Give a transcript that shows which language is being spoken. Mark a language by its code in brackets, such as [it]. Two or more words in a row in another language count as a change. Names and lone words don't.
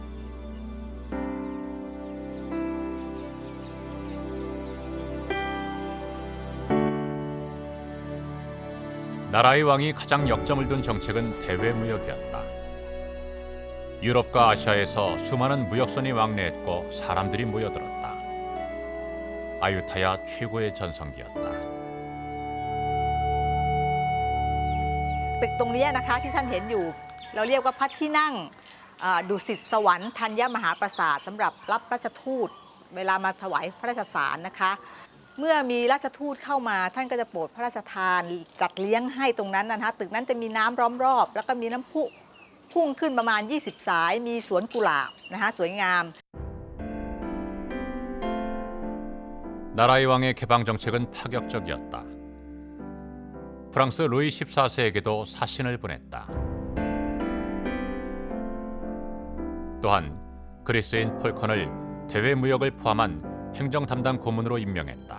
[ko] 나라의 왕이 가장 역점을 둔 정책은 대외 무역이었다. 유럽과 아시아에서 수많은 무역선이 왕래했고 사람들이 모여들었다. 아유타야 최고의 전성기였다. [th] ตึกตรงนี้นะคะที่ท่านเห็นอยู่เราเรียกว่าพระที่นั่งดุสิตสวรรค์ธัญมหาปราสาทสำหรับรับราชทูตเวลามาถวายพระราชสารนะคะเมื่อมีราชทูตเข้ามาท่านก็จะโปรดพระราชทานจัดเลี้ยงให้ตรงนั้นนะคะตึกนั้นจะมีน้ำล้อมรอบแล้วก็มีน้ำพุพุ่งขึ้นประมาณ20 สายมีสวนกุหลาบนะคะสวยงาม [ko] 나라의 왕의 개방 정책은 파격적이었다. 프랑스 루이 14세에게도 사신을 보냈다. 또한 그리스인 폴컨을 대외 무역을 포함한 행정 담당 고문으로 임명했다.